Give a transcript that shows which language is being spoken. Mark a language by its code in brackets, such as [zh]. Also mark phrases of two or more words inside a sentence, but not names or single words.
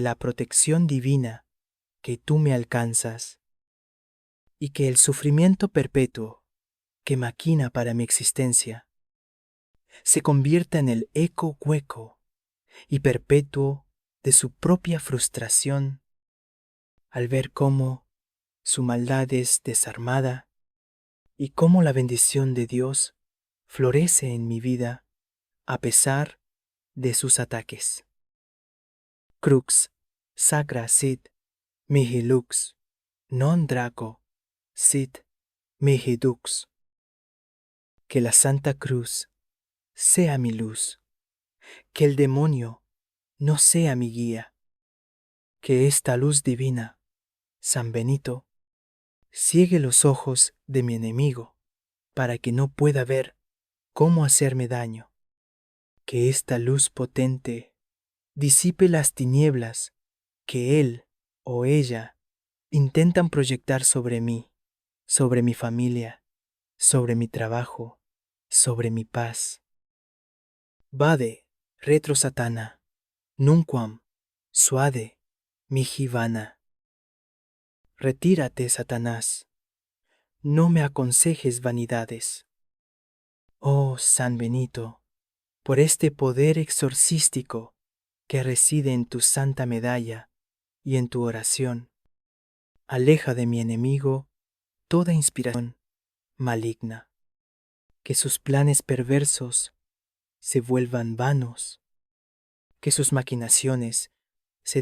[es] la protección divina que tú me alcanzas, y que el sufrimiento perpetuo que maquina para mi existencia se convierta en el eco hueco y perpetuo de su propia frustración al ver cómo su maldad es desarmada y cómo la bendición de Dios florece en mi vida a pesar de sus ataques. [la] Crux sacra sit mihi lux, non draco sit mihi dux. [es] Que la Santa Cruz sea mi luz, que el demonio no sea mi guía, que esta luz divina, San Benito, ciegue los ojos de mi enemigo para que no pueda ver cómo hacerme daño, que esta luz potente disipe las tinieblas que él o ella intentan proyectar sobre mí, sobre mi familia, sobre mi trabajo, sobre mi paz. [la] Vade, retro Satana, nunquam, suade, mihi vana. [es] Retírate, Satanás, no me aconsejes vanidades. Oh San Benito, por este poder exorcístico que reside en tu santa medalla y en tu oración, aleja de mi enemigo toda inspiración maligna, que sus planes perversos se vuelvan vanos, que sus maquinaciones se